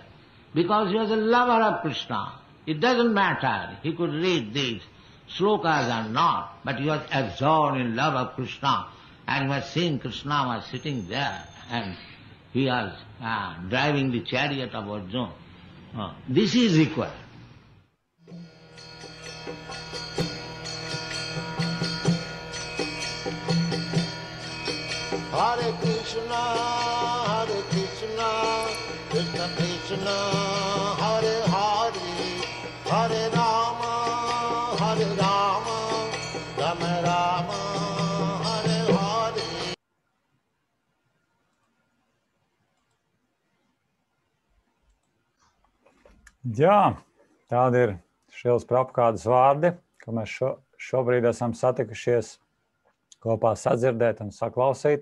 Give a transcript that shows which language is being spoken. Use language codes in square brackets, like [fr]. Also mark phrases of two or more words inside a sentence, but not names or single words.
[en] Because he was a lover of Krishna. It doesn't matter, he could read these slokas or not, but he was absorbed in love of Krishna. and you have seen Krishna was sitting there and he was driving the chariot of Arjuna. This is required. [sa] Hare Krishna, Krishna Krishna, Hare Hare, Hare Rama, Rama Rama, Hare Hare. [lv] Jā, tādi ir Šilas Prabhukādas vārdi, ko mēs šobrīd esam satikušies kopā sadzirdēt un saklausīt.